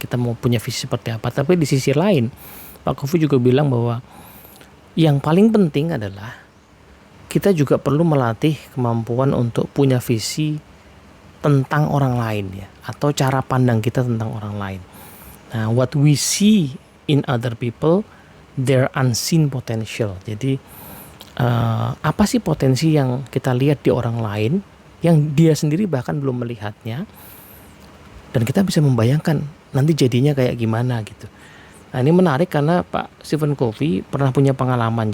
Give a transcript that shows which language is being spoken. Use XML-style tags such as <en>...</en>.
<id>Kita mau punya visi seperti apa. Tapi di sisi lain Pak Kofi juga bilang bahwa yang paling penting adalah kita juga perlu melatih kemampuan untuk punya visi tentang orang lain ya, atau cara pandang kita tentang orang lain.</id> <en>Nah, what we see in other people, their unseen potential.</en> <id>Jadi apa sih potensi yang kita lihat di orang lain yang dia sendiri bahkan belum melihatnya, dan kita bisa membayangkan nanti jadinya kayak gimana gitu. Nah ini menarik karena Pak Stephen Covey pernah punya pengalaman.</id>